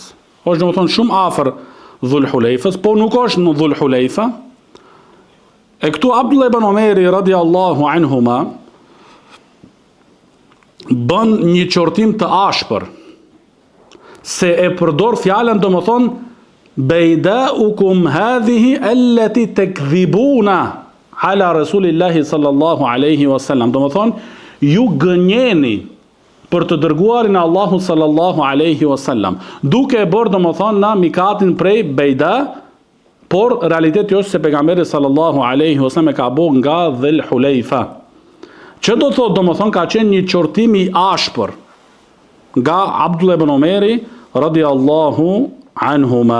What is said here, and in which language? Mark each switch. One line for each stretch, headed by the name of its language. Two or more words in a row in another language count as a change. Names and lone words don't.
Albanian: Është domethënë shumë afër Dhul Hulejfës, po nuk është në Dhul Hulejfa. E këtu Abdullah ibn Omeri
Arabic: رضي الله عنهما
Albanian: bën një qortim të ashpër, se e përdor fjalën domethënë
Arabic: بيداؤكم هذه التي تكذبون على رسول الله صلى الله عليه وسلم.
Albanian: Domethënë ju gënjeni për të dërguarin e Allahu
Arabic: صلى الله عليه وسلم,
Albanian: duke e bërë domethënë na mikatin prej Bejda, por realiteti është se pejgamberi
Arabic: صلى الله عليه وسلم
Albanian: e ka bërë nga Dhul Hulejfa. Që do thotë domethënë ka qenë një qortim I ashpër nga Abdullah ibn Omeri
Arabic: رضي الله عنهما.